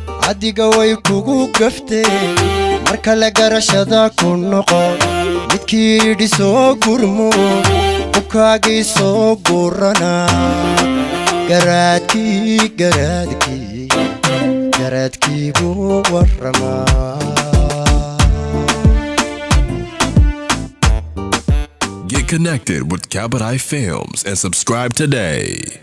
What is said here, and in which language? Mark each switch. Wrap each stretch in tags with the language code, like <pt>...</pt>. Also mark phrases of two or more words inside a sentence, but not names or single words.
<so>Adiga way kugu gaftee, mar kale garashada ku noqo. Midkii yidhi soo gurmo, qubkaagii soo gurana. Garaadkii, garaadkii, garaadkii buu warramaa.</so> <en>Get connected with Kabadai Films and subscribe today.</en>